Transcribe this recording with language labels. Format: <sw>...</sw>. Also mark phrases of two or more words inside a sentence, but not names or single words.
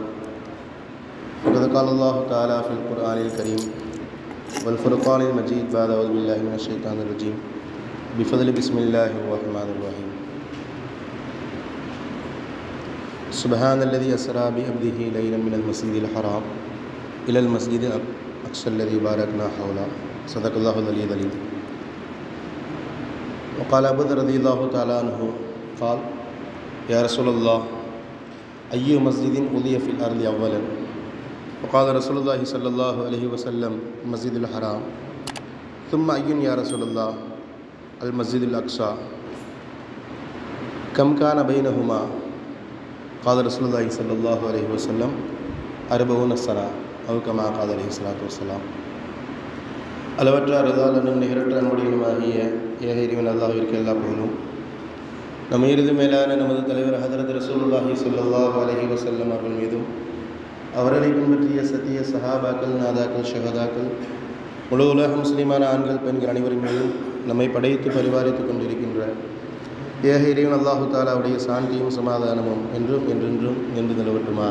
<ar>فقد قال الله تعالى في القرآن الكريم والفرقان المجيد بعد أعوذ بالله من الشيطان الرجيم بفضل بسم الله الرحمن الرحيم. سبحان الذي أسرى بعبده ليلا من المسجد الحرام إلى المسجد الأقصى الذي باركنا حوله. صدق الله العلي العليم. وقال أبو ذر رضي الله تعالى عنه قال يا رسول الله أي مسجد أُضِيَ في الأرض أولا؟ وقال رسول الله صلى الله عليه وسلم المسجد الحرام ثم أي يا رسول الله؟ المسجد الأقصى. كم كان بينهما؟ قال رسول الله صلى الله عليه وسلم 40 سنة أو كما قال عليه الصلاة والسلام.</ar> <ta>அளவற்ற அருளாளனும் நிகரற்ற அன்புடையனுமாகிய ஏக இறைவன் அல்லாஹ்விற்கு எல்லா புகழும். நம்ம இறுதி மேலான நமது தலைவர் ஹதரத்</ta> <ar>رسول الله صلى الله عليه وسلم</ar> <ta>அவர்கள் மீதும் அவர்களை பின்பற்றிய சத்திய சஹாபாக்கள், நாதாக்கள், ஷஹதாக்கள், முழு உலக முஸ்லிமான ஆண்கள், பெண்கள் அனைவரின் மீதும் நம்மை படைத்து பரிபாலித்து கொண்டிருக்கின்ற ஏக இறைவன் அல்லாஹு தாலாவுடைய சாந்தியும் சமாதானமும் என்றும் என்றென்றும் நின்று நிலவட்டுமாக.</ta>